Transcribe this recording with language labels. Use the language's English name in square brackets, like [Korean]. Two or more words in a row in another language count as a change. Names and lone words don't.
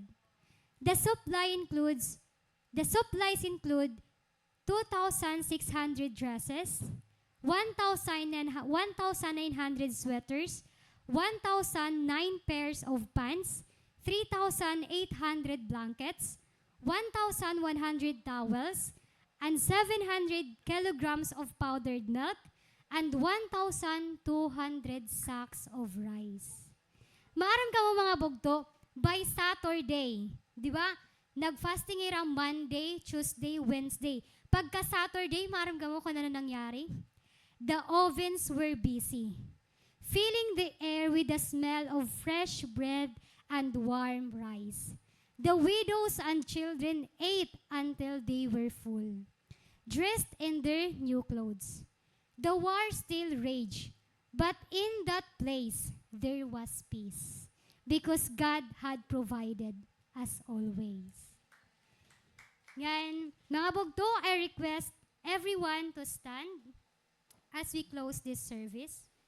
[English] The supplies include 2,600 dresses, 1,900 sweaters, 1,009 pairs of pants, 3,800 blankets, 1,100 towels, and 700 kilograms of powdered milk, and 1,200 sacks of rice. [Waray] Maaram ka mo, mga bugto, [English] by Saturday, [Filipino] di ba? [Waray] Nag-fasting ira Monday, Tuesday, Wednesday. Pagka Saturday, maaram ka mo kung ano nangyari? [English] The ovens were busy, filling the air with the smell of fresh bread and warm rice. The widows and children ate until they were full, dressed in their new clothes. The war still raged, but in that place there was peace, because God had provided as always. [Waray] Yan, mga bugto, [English] I request everyone to stand as we close this service.